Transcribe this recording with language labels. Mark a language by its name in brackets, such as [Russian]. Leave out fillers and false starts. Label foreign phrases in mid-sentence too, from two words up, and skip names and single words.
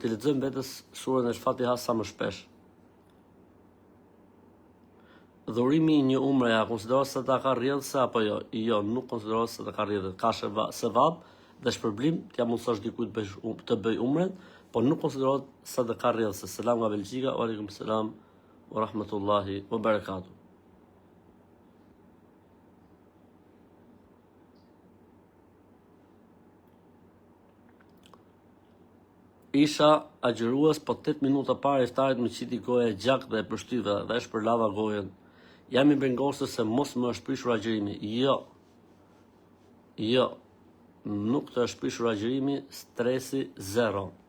[Albanian] Të lexojmë vetes surën e Fatihas sa më shpesh. dhurimi i një umre ja konsiderohet sadaka rrjedhëse apo jo? Jo, nuk konsiderohet sadaka rrjedhëse. Ka sevap dhe shpërblim t'ja mundsosh dikujt të bëj umren, por nuk konsiderohet sadaka rrjedhëse. Selam nga Belgjika, [Arabic] وعليكم السلام ورحمة الله وبركاته. [Albanian] Isha agjërues, po 8 minuta para iftarit më qiti goja e gjak dhe e përshtyve dhe e shpërlava gojen. Jam i bengosur se mos më është prishur agjërimi. Jo, nuk të është prishur agjërimi, stresi 0.